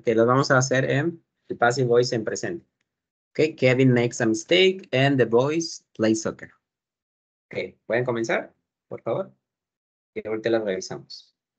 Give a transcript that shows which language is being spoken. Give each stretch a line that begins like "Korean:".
Spanish: Ok, las vamos a hacer en el passive voice en presente.
English: Ok, Kevin makes a mistake and the boys play soccer.
Spanish: Ok, ¿pueden comenzar? Por favor. Y ahorita las revisamos.